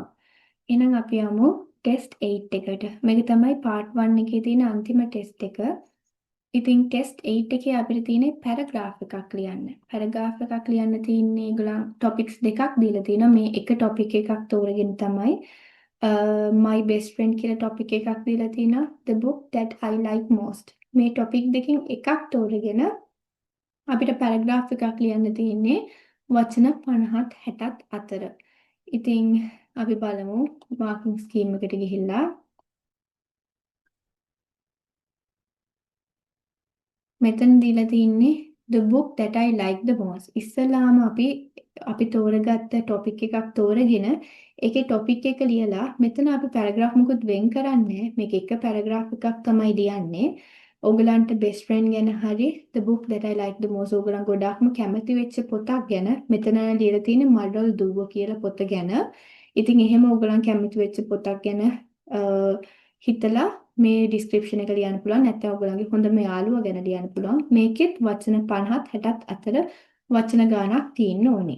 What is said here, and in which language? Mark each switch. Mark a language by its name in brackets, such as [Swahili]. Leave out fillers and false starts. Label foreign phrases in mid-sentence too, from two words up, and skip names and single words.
[Sinhala] එහෙනම් අපි යමු test 8 එකට. මේක තමයි part 1 එකේ තියෙන අන්තිම test එක. ඉතින් test 8 එකේ අපිට තියෙන්නේ paragraph එකක් ලියන්න. paragraph එකක් ලියන්න තියෙන්නේ ඒගොල්ලන් topics දෙකක් දීලා තියෙනවා. මේ එක topic එකක් තෝරගෙන තමයි [English] my best friend [Sinhala] කියලා topic එකක් දීලා තියෙනවා. [English] The book that I like most. [Sinhala] මේ topic දෙකෙන් එකක් තෝරගෙන අපිට paragraph එකක් ලියන්න තියෙන්නේ වචන 50ත් 60ත් අතර. ඉතින් අපි බලමු [English] marking scheme [Sinhala] එකට ගිහිල්ලා මෙතන දීලා තින්නේ [English] the book that I like the most. [Sinhala] ඉස්සලාම අපි තෝරගත්ත topic එකක් තෝරගෙන ඒකේ topic එක ලියලා මෙතන අපි paragraph මුකුත් වෙන් කරන්නේ මේක එක paragraph එකක් තමයි ලියන්නේ. ඕගලන්ට [English] best friend [Sinhala] ගැන හරි [English] the book that I like the most [Sinhala] ඕගලන් ගොඩක්ම කැමති වෙච්ච පොතක් ගැන මෙතන ලියලා තියෙන්නේ මඩල් දුව කියලා පොත ගැන. ඉතින් එහෙම ඕගලන් කැමති වෙච්ච පොතක් ගැන හිතලා මේ description එක ලියන්න පුළුවන් නැත්නම් ඔයගොල්ලන්ගේ හොඳම යාළුවා ගැන ලියන්න පුළුවන්. මේකෙත් වචන 50ත් 60ත් අතර වචන ගාණක් තියෙන්න ඕනේ.